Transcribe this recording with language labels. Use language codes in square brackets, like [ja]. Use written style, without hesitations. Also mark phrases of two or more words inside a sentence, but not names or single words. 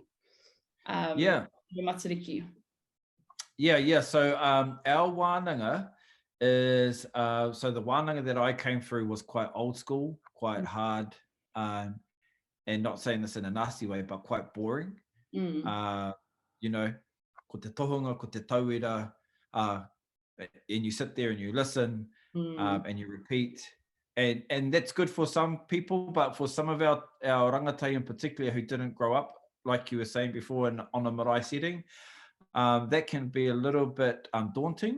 [en] Your Matariki. Yeah. So our wānanga is, so the wānanga that I came through was quite old school, quite hard, and not saying this in a nasty way, but quite boring. You know, [mi] ko te tohunga, ko te tauira, [en] and you sit there and you listen, and you repeat. And that's good for some people, but for some of our rangatahi in particular who didn't grow up, like you were saying before, on a marae setting, that can be a little bit daunting.